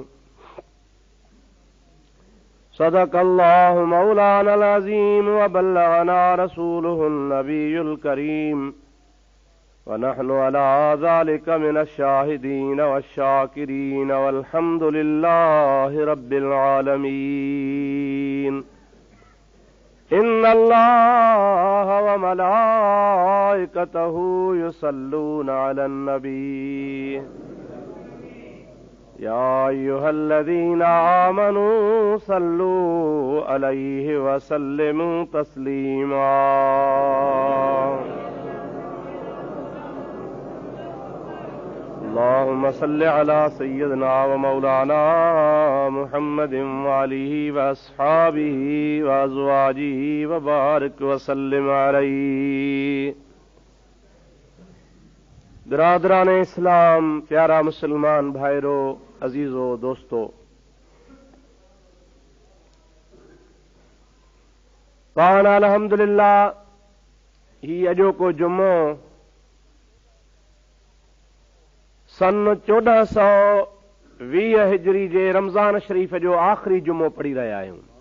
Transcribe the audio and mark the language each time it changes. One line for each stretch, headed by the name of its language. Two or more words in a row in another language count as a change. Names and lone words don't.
Arabic: صدق الله مولانا العظيم وبلغنا رسوله النبي الكريم ونحن على ذلك من الشاهدين والشاكرين والحمد لله رب العالمين إن الله وملائكته يصلون على النبي يا أيها الذين آمنوا صلوا عليه وسلموا تسليما اللهم صل على سيدنا ومولانا محمد وآله وأصحابه وأزواجه وبارك وسلم عليه.
Sindhi: बिरादरान इस्लाम, प्यारा मुसलमान भाइरो, अजीजो दोस्तो, पाण अल्हम्दुलिल्लाह ही अॼोको जुमो सन 1420 हिजरी जे रमज़ान शरीफ़ जो आख़िरी जुमो पढ़ी रहिया आहियूं।